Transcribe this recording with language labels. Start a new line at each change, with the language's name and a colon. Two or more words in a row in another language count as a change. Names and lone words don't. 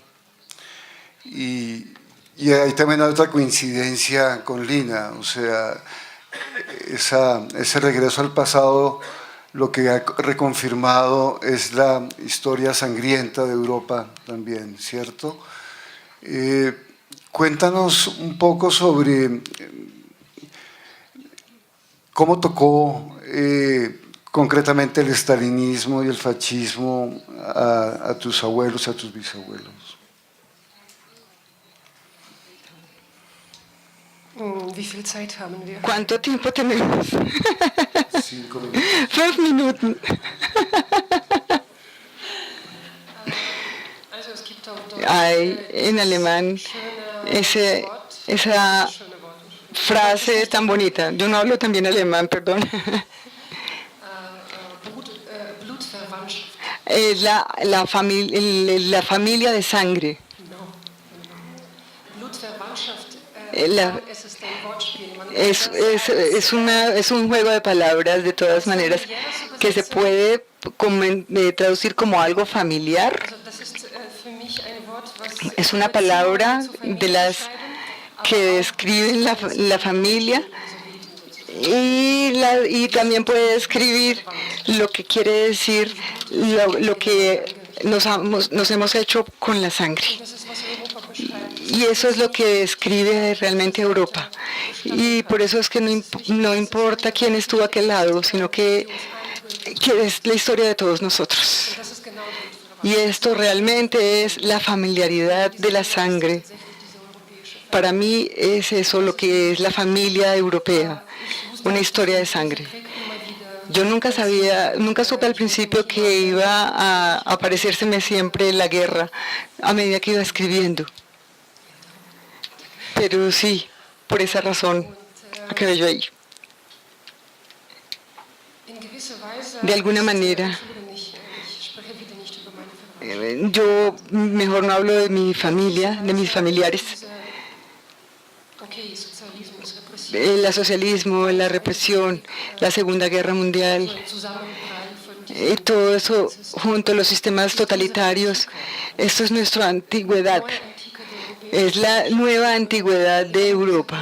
Spanish: Y ahí también hay otra coincidencia con Lina, o sea, ese regreso al pasado lo que ha reconfirmado es la historia sangrienta de Europa también, ¿cierto? Cuéntanos un poco sobre cómo tocó concretamente el estalinismo y el fascismo a tus abuelos y a tus bisabuelos.
German: Wie viel Zeit haben wir?
Spanish: ¿Cuánto tiempo tenemos? 5 minutos. 5 minutos.
German: Also es gibt auf Deutsch
Spanish: Hay en alemán esa frase tan bonita. Yo no hablo también alemán, perdón.
German: Blutverwandtschaft.
Spanish: La familia de sangre.
German: Blutverwandtschaft. Es ist ein Wortspiel. Man
Spanish: Es un juego de palabras, de todas maneras, que se puede traducir como algo familiar.
German: Also das ist für mich ein Wort, was
Spanish: Es una palabra de las que describen la familia y también puede describir lo que quiere decir lo que nos hemos hecho con la sangre.
German: das ist, was Europa beschreibt.
Spanish: Y eso es lo que describe realmente Europa. Y por eso es que no importa quién estuvo a aquel lado, sino que es la historia de todos nosotros.
German: Das ist genau
Spanish: Y esto realmente es la familiaridad de la sangre. Para mí es eso lo que es la familia europea, una historia de sangre. Yo nunca supe al principio que iba a aparecérseme siempre la guerra a medida que iba escribiendo. Pero sí, por esa razón acabé yo ahí.
German: In gewisser Weise.
Spanish: De alguna manera,
German: Ich spreche wieder nicht über meine Familie.
Spanish: yo mejor no hablo de mi familia, de mis familiares.
German: Okay, Sozialismus, Repression,
Spanish: El socialismo, la represión, la Segunda Guerra Mundial,
German: Zusammenprall von
Spanish: todo eso junto a los sistemas totalitarios, esto es nuestra antigüedad, es la nueva antigüedad de Europa.